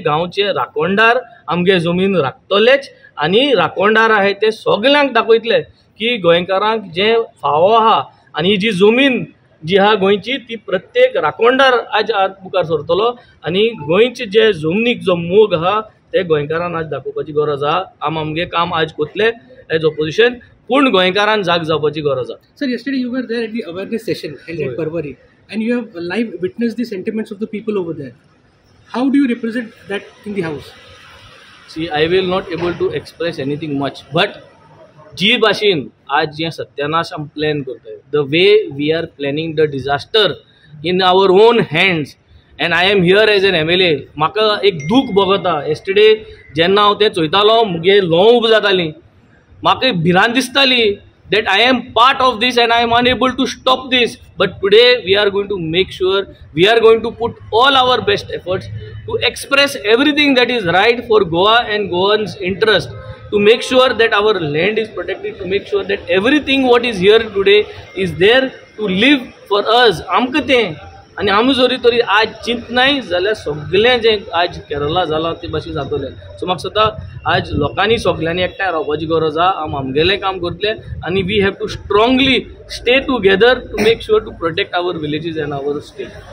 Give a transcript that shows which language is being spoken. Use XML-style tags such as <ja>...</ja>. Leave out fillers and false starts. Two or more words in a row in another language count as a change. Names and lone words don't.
<kok>गांवचे राखणदार आमगे जमीन राखतलेच आनी राखणदार आहाय ते सगल्यांक दाखयतले की गोंयकारांक जे फावो आहा आनी जी जमीन जी आहा गोंयची ती प्रत्येक राखणदार आज मुखार सरतलो आनी गोंयचे जे जमनीक जो मोग आहा ते गोंयकारांक आज दाखोवपाची गरज आहा आमगे काम आज कोतले</kok> <en>as opposition</en> <kok>पूण गोंयकारांक जाग जावपाची गरज आहा.</kok> <en>Sir, yesterday you were there at the awareness session held at Parwari and you have live witnessed the sentiments of the people over there. How do you represent that in the house? See, I will not able to express anything much, but</en> <kok>जी भाशेन आज जे सत्यानाश आमी प्लॅन करताय</kok> <en>the way we are planning the disaster in our own hands And I am here as an MLA</en> <kok>म्हाका एक दूख भोगता एस्टरडे जेन्ना हांव तें चोयतालो मुगे ल्हंव उब जातालीं म्हाका भिरांत दिसताली</kok> <en>that I am part of this and I am unable to stop this, but today we are going to make sure we are going to put all our best efforts to express everything that is right for Goa and Goans interest, to make sure that our land is protected, to make sure that everything what is here today is there to live for us.</en> <kok>आमकां आनी आमी जरी तरी आज चिंत नाय जाल्यार सगळें जें आज केरला जालां ते भाशेन जातलें सो म्हाका दिसता आज लोकांनी सगळ्यांनी एकठांय रावपाची गरज आहा आमी आमगेलें काम करतले आनी</kok> <en>We have to strongly stay together to make sure to protect our villages and our state.</en>